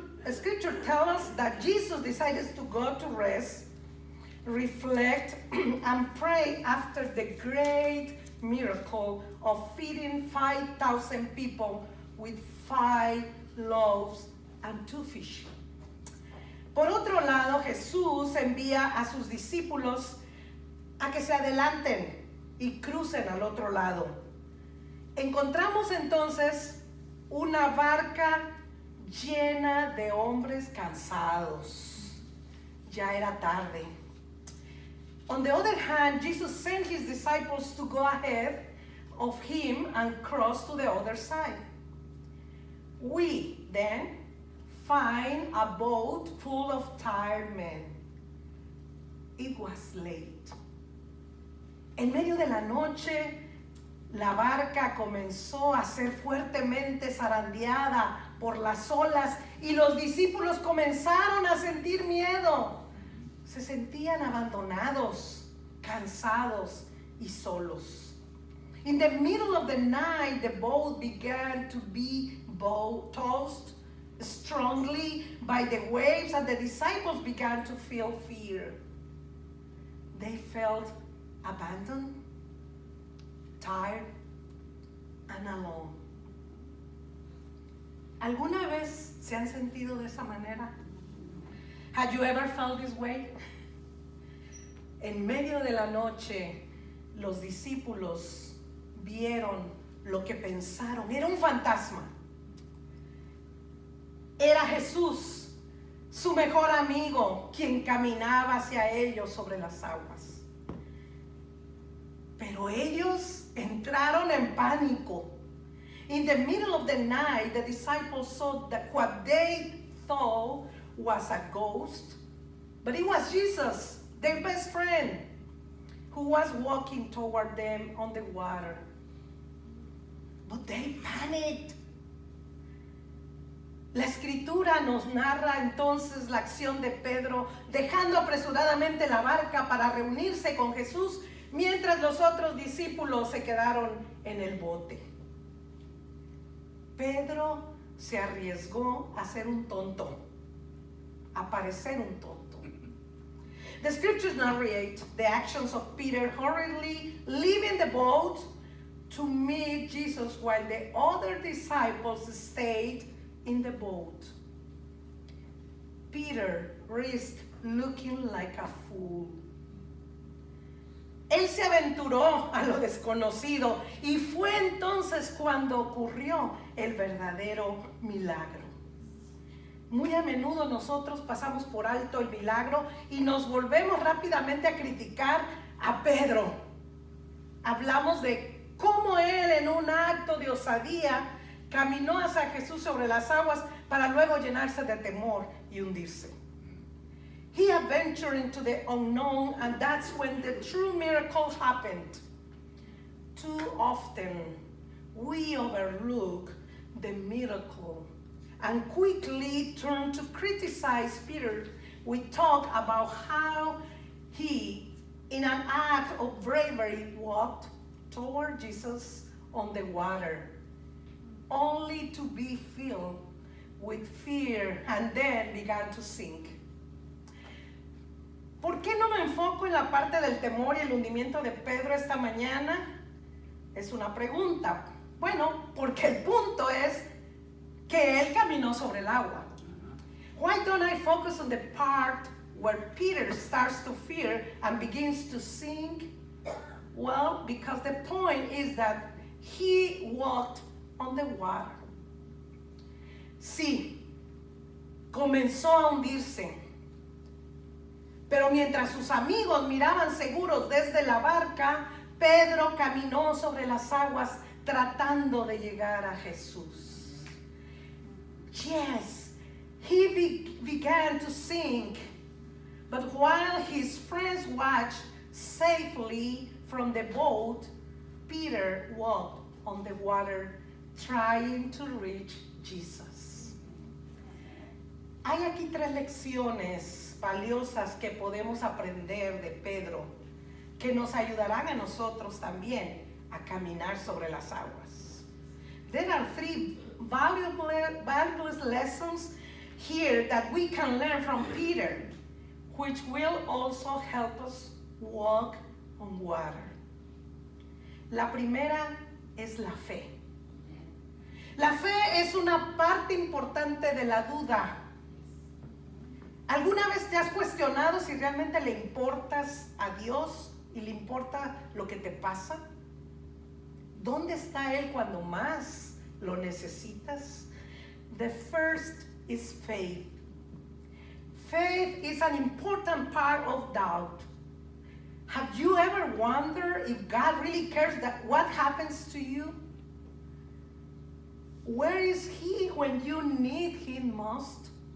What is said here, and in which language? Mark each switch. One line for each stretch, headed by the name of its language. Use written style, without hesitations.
English: Scripture tells us that Jesus decided to go to rest, reflect, and pray after the great miracle of feeding 5,000 people with 5 loaves and 2 fish.
Spanish: Por otro lado, Jesús envía a sus discípulos a que se adelanten y crucen al otro lado. Encontramos entonces una barca llena de hombres cansados. Ya era tarde.
English: On the other hand, Jesus sent his disciples to go ahead of him and cross to the other side. We then find a boat full of tired men. It was late.
Spanish: En medio de la noche, la barca comenzó a ser fuertemente zarandeada por las olas y los discípulos comenzaron a sentir miedo. Se sentían abandonados, cansados y solos.
English: In the middle of the night, the boat began to be tossed strongly by the waves, and the disciples began to feel fear. They felt abandoned, tired, and alone.
Spanish: ¿Alguna vez se han sentido de esa manera?
English: Had you ever felt this way?
Spanish: En medio de la noche, los discípulos vieron lo que pensaron. Era un fantasma. Era Jesús su mejor amigo, quien caminaba hacia ellos sobre las aguas. Pero ellos entraron en pánico.
English: In the middle of the night, the disciples saw that what they thought was a ghost, but it was Jesus, their best friend, who was walking toward them on the water. But they panicked.
Spanish: La escritura nos narra entonces la acción de Pedro dejando apresuradamente la barca para reunirse con Jesús, mientras los otros discípulos se quedaron en el bote. Pedro se arriesgó a ser un tonto, a parecer un tonto.
English: The scriptures narrate the actions of Peter hurriedly leaving the boat to meet Jesus while the other disciples stayed in the boat. Peter risked looking like a fool.
Spanish: Él se aventuró a lo desconocido y fue entonces cuando ocurrió el verdadero milagro. Muy a menudo nosotros pasamos por alto el milagro y nos volvemos rápidamente a criticar a Pedro. Hablamos de cómo él en un acto de osadía caminó hacia Jesús sobre las aguas para luego llenarse de temor y hundirse.
English: He adventured into the unknown, and that's when the true miracle happened. Too often, we overlook the miracle and quickly turn to criticize Peter. We talk about how he, in an act of bravery, walked toward Jesus on the water, only to be filled with fear and then began to sink.
Spanish: ¿Por qué no me enfoco en la parte del temor y el hundimiento de Pedro esta mañana? Es una pregunta. Bueno, porque el punto es que él caminó sobre el agua.
English: Why don't I focus on the part where Peter starts to fear and begins to sink? Well, because the point is that he walked on the water.
Spanish: Sí, comenzó a hundirse. Pero mientras sus amigos miraban seguros desde la barca, Pedro caminó sobre las aguas tratando de llegar a Jesús.
English: Yes, he began to sink, but while his friends watched safely from the boat, Peter walked on the water trying to reach Jesus.
Spanish: Hay aquí 3 lecciones valiosas que podemos aprender de Pedro, que nos ayudarán a nosotros también a caminar sobre las aguas.
English: There are 3 valuable lessons here that we can learn from Peter, which will also help us walk on water.
Spanish: La primera es la fe. La fe es una parte importante de la duda. ¿Alguna vez te has cuestionado si realmente le importas a Dios y le importa lo que te pasa? ¿Dónde está Él cuando más lo necesitas?
English: The first is faith. Faith is an important part of doubt. Have you ever wondered if God really cares that what happens to you? Where is He when you need Him most?